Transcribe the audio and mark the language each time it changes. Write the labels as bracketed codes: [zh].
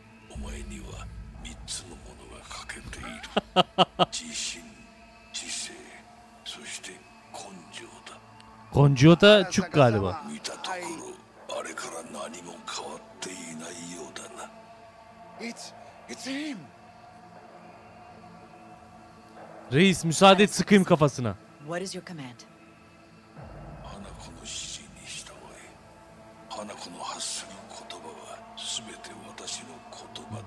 [ja] お前には3つのものが欠けている。自信、知性、そして根性だ。 [tr] Koncuyo da Türk galiba. [ja] 見たところ、あれから何も変わっていないようだな。 [en] It's him. [tr] Reis müsaade et, sıkayım kafasına. [en] What is your command? [ja] 花子の指示に従い、花子の発する言葉は全て私の言葉だ。